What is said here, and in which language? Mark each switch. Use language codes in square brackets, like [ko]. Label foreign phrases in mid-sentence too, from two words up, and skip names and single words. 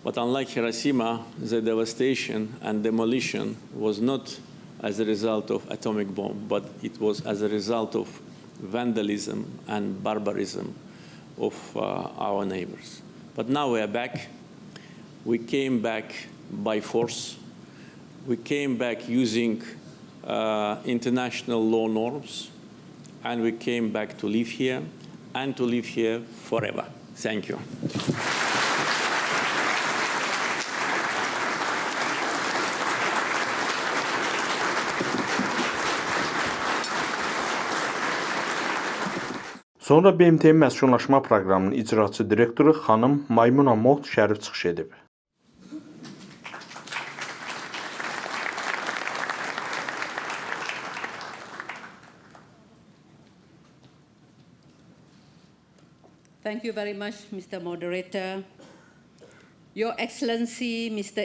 [en] But unlike Hiroshima, the devastation and demolition was not as a result of atomic bomb, but it was as a result of vandalism and barbarism of our neighbors. But now we are back. We came back by force. We came back using international law norms, and we came back to live here and to live here forever. Thank you. [az] Sonra BMT-nin Məskunlaşma Proqramının icraçı direktoru xanım Maymuna Moht şərif çıxış edib. [en] Thank you very much, Mr. Moderator. Your Excellency, Mr.